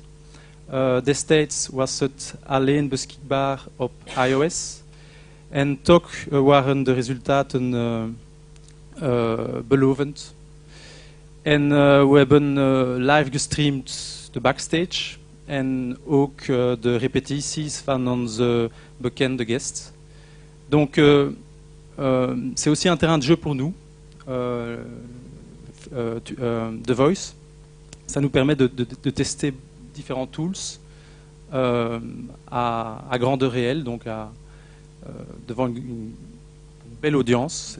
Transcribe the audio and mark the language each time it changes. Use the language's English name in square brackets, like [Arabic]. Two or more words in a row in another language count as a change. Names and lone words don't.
[Dutch] Destijds was het alleen beschikbaar op iOS en toch waren de resultaten belovend. En we hebben live gestreamd de backstage en ook de repetities van onze bekende guests. [French] Donc c'est aussi un terrain de jeu pour nous, The Voice. Ça nous permet de tester différents tools à grandeur réelle, donc devant une belle audience.